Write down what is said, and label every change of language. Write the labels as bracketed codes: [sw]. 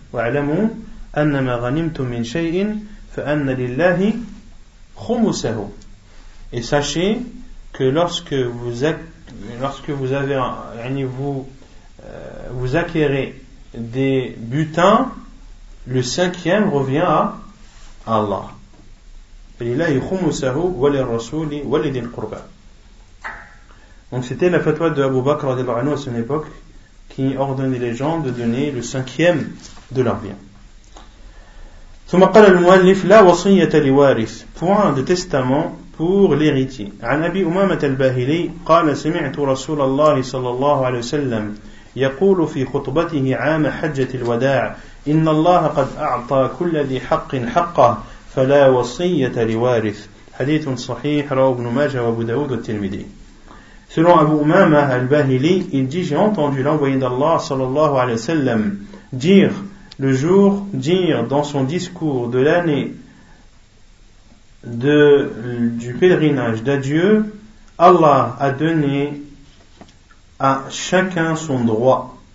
[ar] وَعْلَمُوا أَنَّمَا غَنِمْتُمْ مِنْ شَيْءٍ فَأَنَّ لِلَّهِ خُمُسَهُ, [fr] et sachez que lorsque vous acquérez des butins, le cinquième revient à Allah. [ar] فَلِلَّهِ خُمُسَهُ وَلِلْرَسُولِ وَلِدِ الْقُرْبَى. [fr] Donc c'était la fatwa de Abu Bakr radiallahu anhu à son époque, qui ordonnait les gens de donner le cinquième de leur bien. [ar] ثم قال المؤلف لا وصية لوارث, [fr] point de testament pour l'héritier. [ar] عن أبي أمامة الباهلي قال سمعت رسول الله صلى الله عليه وسلم يقول في خطبته عام حجة الوداع إن الله قد أعطى كل ذي حق حقه فلا وصية لوارث. حديث صحيح رواه ابن ماجه وابو داود والترمذي. [fr] Selon Abu Umama al-Bahili, il dit, j'ai entendu l'envoyé d'Allah sallallahu alayhi wa sallam dire dans son discours de l'année du pèlerinage d'adieu, Allah a donné à chacun son droit.